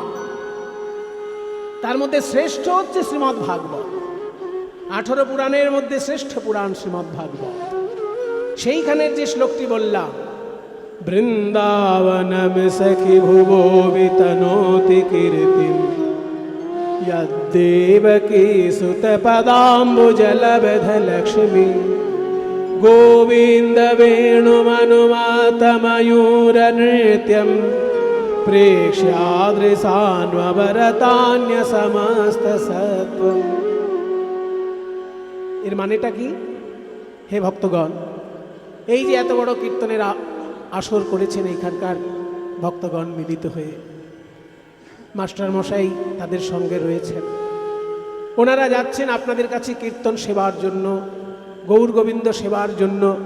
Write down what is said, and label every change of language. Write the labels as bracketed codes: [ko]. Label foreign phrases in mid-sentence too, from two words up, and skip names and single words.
[bn] তার মধ্যে শ্রেষ্ঠ হচ্ছে শ্রীমদ্ ভাগবত। 18 পুরাণের মধ্যে শ্রেষ্ঠ পুরাণ শ্রীমদ্ ভাগবত। সেইখানের যে শ্লোকটি বললাম, [sa] বৃন্দাবনম সখি ভুবো বিতনোতি কীর্তিম यद्देवकी सुतपदाम्बुजलब्ध लक्ष्मी गोविन्द वेणुमनुमातमयूरनृत्यं प्रेक्ष्यादृशान्वरतान्य समस्त सत्वम्। [bn] এর মানেটা কি? হে ভক্তগণ, এই যে এত বড় কীর্তনের আসর করেছেন এইখানকার ভক্তগণ মিলিত হয়ে, মাস্টার মশাই তাদের সঙ্গে রয়েছেন, ওনারা যাচ্ছেন আপনাদের কাছে কীর্তন সেবার জন্য, গৌর গোবিন্দ সেবার জন্য।